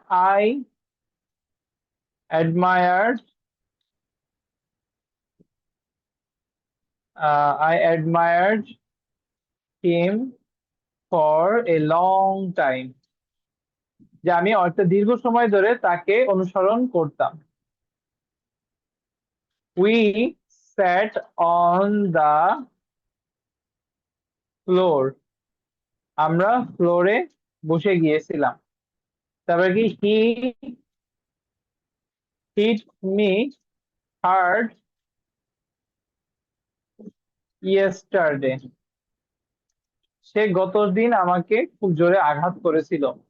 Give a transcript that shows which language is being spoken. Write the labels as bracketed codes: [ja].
[en] I admired, I admired him for a long time, [bn] যে আমি একটা দীর্ঘ সময় ধরে তাকে অনুসরণ করতাম। [en] We sat on the floor, [bn] আমরা ফ্লোরে বসে গিয়েছিলাম। তারপরে কি [en] he hit me hard yesterday, [bn] সে গত দিন আমাকে খুব জোরে আঘাত করেছিল।